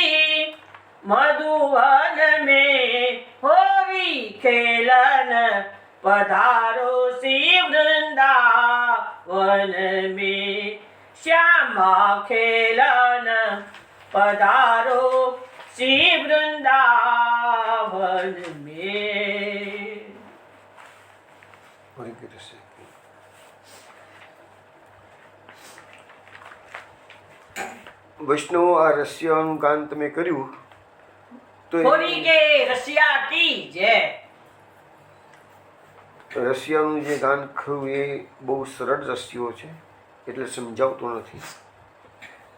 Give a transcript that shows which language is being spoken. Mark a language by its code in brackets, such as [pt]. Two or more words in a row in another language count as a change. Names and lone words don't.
[bra] मधुवन में होरी खेलन पधारो श्री वृंदावन में श्यामा खेलन पधारो श्री वृंदावन में. [gu] વૈષ્ણવ, આ રસિયાનું ગાન તમે કર્યું તો [hi] होरी के रसिया की जय. [gu] રસિયાનું જે ગાન ખરું એ બહુ સરળ રસિયો છે, એટલે સમજાવતો નથી.